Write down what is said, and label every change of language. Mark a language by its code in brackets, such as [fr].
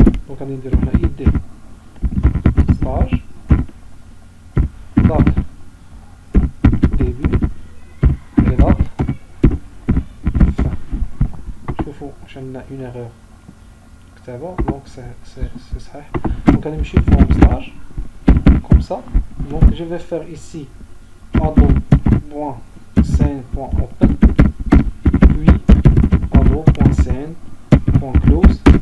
[fr] Donc [ar] غادي نديرو هنا [fr] id des stage, date début et date fin. [ar] شوفوا واش عندنا [fr] une erreur [ar] كتابة. [fr] Donc c'est صحيح. Donc [ar] غادي نمشي [en] from stage [fr] comme ça. Donc je vais faire ici add.scene.open, puis add.scene.close.